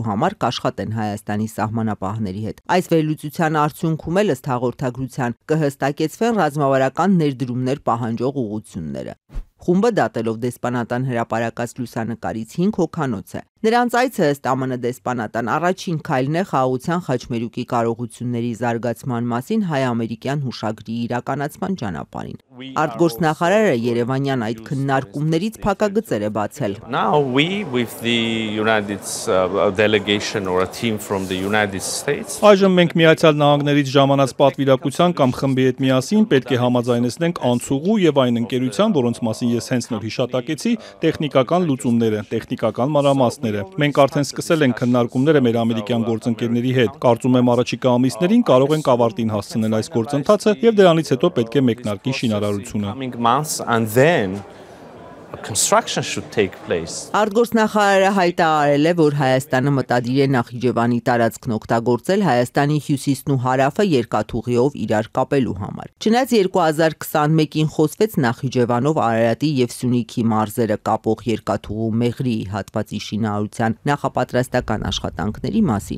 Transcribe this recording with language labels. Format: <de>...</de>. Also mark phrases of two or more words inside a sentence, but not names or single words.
<hy>համար կաշխատեն Հայաստանի սահմանապահների հետ։ Այս վերլուծության արդյունքում էլ ըստ հաղորդագրության կհստակեցվեն ռազմավարական ներդրումներ պահանջող ուղղությունները։ Խումբը դատելով դեսպանատան հրապարակած լուսանկարից 5 հոգանոց է։ Նրանց այցը ըստ ԱՄՆ դեսպանատան առաջին քայլն է խաղաղության խաչմերուկի կարողությունների զարգացման մասին հայ-ամերիկյան հուշագրի իրականացման ճանապարհին։ Արտգործնախարարը Երևանյան այդ քննարկումներից փակագծեր է բացել։</hy> <en>Now we with the United delegation or a team from the United States.</en> <hy>Այժմ մենք Միացյալ Նահանգներից ժամանած պատվիրակության կամ խմբի հետ միասին պետք է համաձայնեցնենք անցուղու եւ այն ընկերության, որոնց մասին ես հենց նոր հիշատակեցի, տեխնիկական լուծումները, տեխնիկական մանրամասները։ Մենք արդեն սկսել ենք քննարկումները մեր ամերիկյան գործընկերների հետ։ Կարծում եմ առաջիկա ամիսներին կարող ենք ավարտին հասցնել այս գործընթացը եւ դրանից հետո պետք է մեկնարկի շինարարությունը։</hy> <en>Construction should take place.</en> <hy>Արտգործնախարարը հայտարարել է, որ Հայաստանը մտադիր է Նախիջևանի տարածքն օգտագործել Հայաստանի հյուսիսն ու հարավը երկաթուղիով իրար կապելու համար։ Չնայած 2021-ին խոսվեց Նախիջևանով Արարատի եւ Սյունիքի մարզերը կապող երկաթուղու Մեղրի հատվածի շինարարության նախապատրաստական աշխատանքների մասին,</hy>